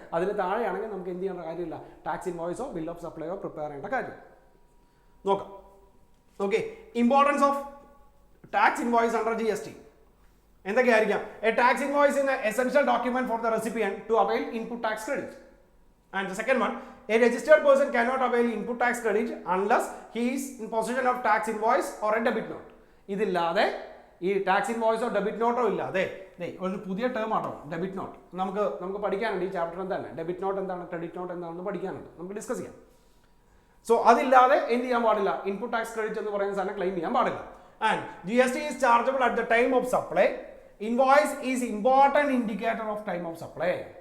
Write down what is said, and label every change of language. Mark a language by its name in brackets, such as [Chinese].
[Malayalam] അതിന് താഴെയാണെങ്കിൽ നമുക്ക് എന്ത് ചെയ്യേണ്ട കാര്യമില്ല? ടാക്സ് ഇൻവോയ്സോ ബിൽ ഓഫ് സപ്ലൈയോ പ്രിപ്പയർ ചെയ്യേണ്ട കാര്യം. നോക്കാം. [English] importance of tax invoice under GST [Malayalam] എന്തൊക്കെയായിരിക്കാം? [English] A tax invoice in essential document for the recipient to avail input tax credit. And the second one, a registered person cannot avail input tax credit unless he is in possession of tax invoice or a debit note. [Malayalam] ഇതില്ലാതെ, ഈ tax ഇൻവോയ്സോ debit നോട്ടോ ഇല്ലാതെ, ഒരു പുതിയ term ആണോ debit not. നമുക്ക് പഠിക്കാനുണ്ട് ഈ ചാപ്റ്ററിൽ തന്നെ. ഡെബിറ്റ് നോട്ട് എന്താണ്, ക്രെഡിറ്റ് നോട്ട് എന്താണെന്ന് പഠിക്കാനുണ്ട്, നമുക്ക് ഡിസ്കസ് ചെയ്യാം. സോ അതില്ലാതെ എന്ത് ചെയ്യാൻ പാടില്ല? ഇൻപുട്ട് ടാക്സ് ക്രെഡിറ്റ് എന്ന് പറയുന്ന സാധനം ക്ലെയിം ചെയ്യാൻ പാടില്ല. [English] And GST is chargeable at the time of supply. Invoice is important indicator of time of supply.